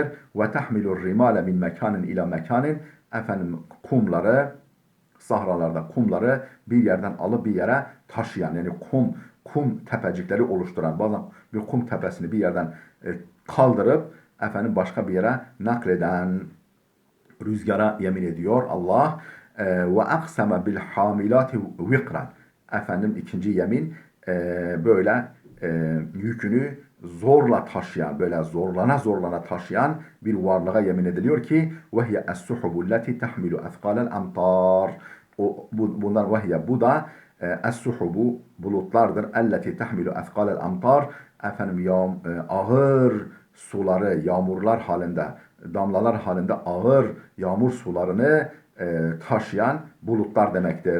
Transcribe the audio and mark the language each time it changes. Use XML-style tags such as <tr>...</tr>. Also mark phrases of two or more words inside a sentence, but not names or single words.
<ar>وتحمل الرمال من مكان إلى مكان.</ar> <tr>Sahralarda kumları bir yerden alıp bir yere taşıyan, yani kum tepecikleri oluşturan, bazen bir kum tepesini bir yerden kaldırıp başka bir yere nakleden rüzgara yemin ediyor Allah.</tr> <ar>وأقسم بالحاملات وقرا.</ar> <tr>İkinci yemin böyle yükünü zorla taşıyan, böyle zorlana taşıyan bir varlığa yemin ediliyor ki</tr> <ar>وَهِيَ السُّحُبُ الَّتِي تَحْمِلُ اَثْقَالَ الْاَمْطَارِ.</ar> <tr>Bu da es-suhubu bulutlardır.</tr> <ar>التي تحمل أثقال الأمطار.</ar> <tr>Ağır suları, yağmurlar halinde, damlalar halinde ağır yağmur sularını taşıyan bulutlar demektir.</tr>